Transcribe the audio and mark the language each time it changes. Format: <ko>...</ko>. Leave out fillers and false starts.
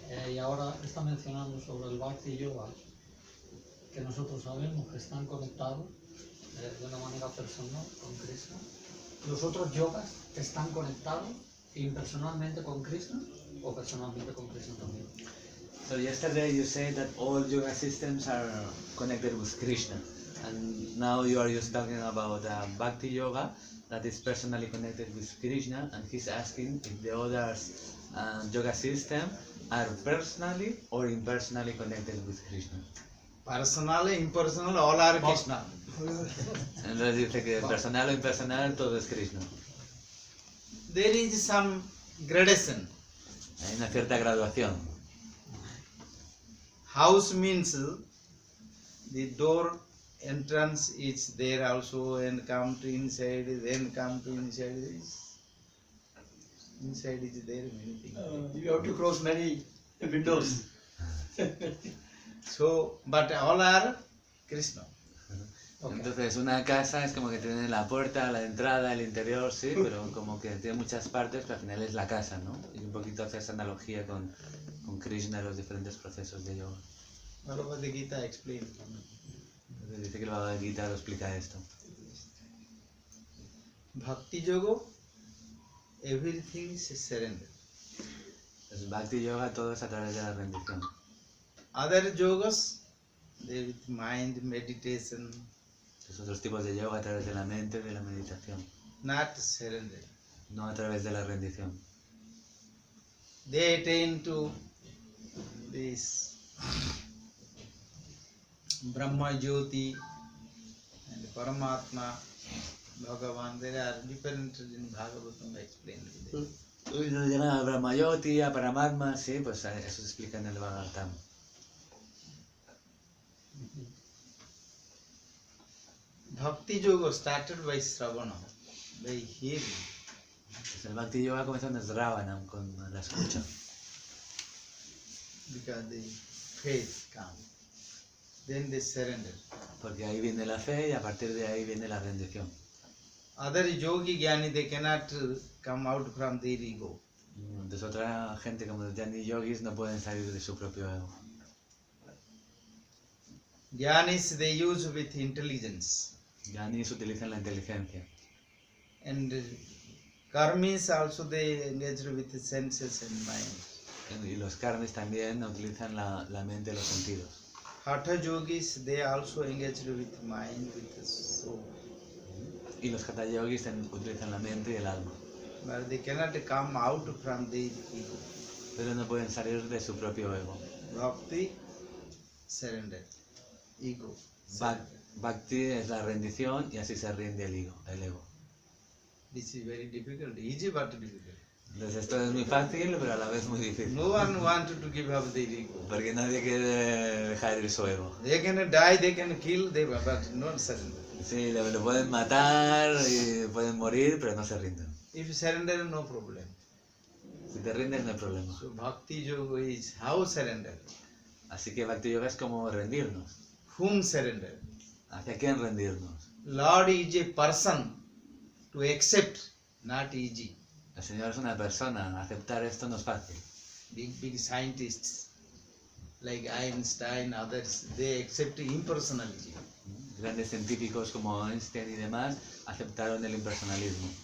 <es>Y ahora está mencionando sobre el Bhakti Yoga, que nosotros sabemos que están conectados de una manera personal con Krishna. ¿Los otros yogas están conectados impersonalmente con Krishna o personalmente con Krishna también?</es> <en>So yesterday you said that all yoga systems are connected with Krishna, and now you are just talking about Bhakti Yoga that is personally connected with Krishna, and he's asking if the other yoga system are personally or impersonally connected with Krishna. Personal, impersonal, all are Krishna. Entonces dice que personal o impersonal todo es Krishna. There is some gradation. Hay una cierta graduación. House means the door entrance is there also, and come to inside, then come to inside. Inside is there many things. You have to cross many windows. So, but all are Krishna.</en> <es>Entonces una casa es como que tiene la puerta, la entrada, el interior, sí, pero como que tiene muchas partes, pero al final es la casa, ¿no? Y un poquito hace esa analogía con Krishna y los diferentes procesos de yoga.</es> <en>Bhagavad Gita explains.</en> <es>Entonces dice que el Bhagavad Gita lo explica esto.</es> <en>Bhakti Yoga, everything is surrender.</en> <es>El Bhakti Yoga todo es a través de la rendición.</es> <en>Other yogas, they with mind, meditation,</en> <es>Los otros tipos de yoga a través de la mente, de la meditación,</es> <en>not surrender.</en> <es>no a través de la rendición.</es> <en>They attain to this Brahma Jyoti and Paramatma, Bhagavan. There are different in Bhagavatam explained.</en> <es>Cuando llegan a Brahmayoti, a Paramatma, sí, pues eso se explica en el Bhagavatam.</es> <en>Bhakti Yoga started by Sravana, by hearing.</en> <es>Pues el Bhakti Yoga comenzó en Sravanam, con la escucha.</es> <en>Because the faith comes. Then they surrender.</en> <es>Porque ahí viene la fe y a partir de ahí viene la rendición.</es> <en>Other yogi jnani, they cannot come out from their ego.</en> <es>Entonces otra gente como los Jnani Yogis no pueden salir de su propio ego.</es> <en>Jnanis they use with intelligence.</en> <es>Jnanis utilizan la inteligencia.</es> <en>And karmis also they engage with the senses and mind.</en> <es>Y los karmis también utilizan la mente y los sentidos.</es> <en>Hatha yogis they also engage with mind, with the soul.</en> <es>Y los Hatha Yogis utilizan la mente y el alma.</es> <en>But they cannot come out from their ego.</en> <es>Pero no pueden salir de su propio ego.</es> <en>Bhakti, surrender. Ego.</en> <es>Bhakti es la rendición y así se rinde el ego.</es> <en>This is very difficult, easy but difficult.</en> <es>Entonces esto es muy fácil, pero a la vez muy difícil.</es> <en>No one wanted to give up their ego.</en> <es>Porque nadie quiere dejar ir su ego.</es> <en>They can die, they can kill, but not surrender.</en> <es>Sí, lo pueden matar y pueden morir, pero no se rinden.</es> <en>If you surrender, no problem.</en> <es>Si te rindes no hay problema.</es> <en>So Bhakti Yoga is how surrender.</en> <es>Así que Bhakti Yoga es como rendirnos.</es> <en>Whom surrender?</en> <es>¿Hacia quién rendirnos?</es> <en>Lord is a person to accept, not easy.</en> <es>El Señor es una persona, aceptar esto no es fácil.</es> <en>Big scientists like Einstein, others, they accept impersonalism.</en> <es>Grandes científicos como Einstein y demás aceptaron el impersonalismo.</es>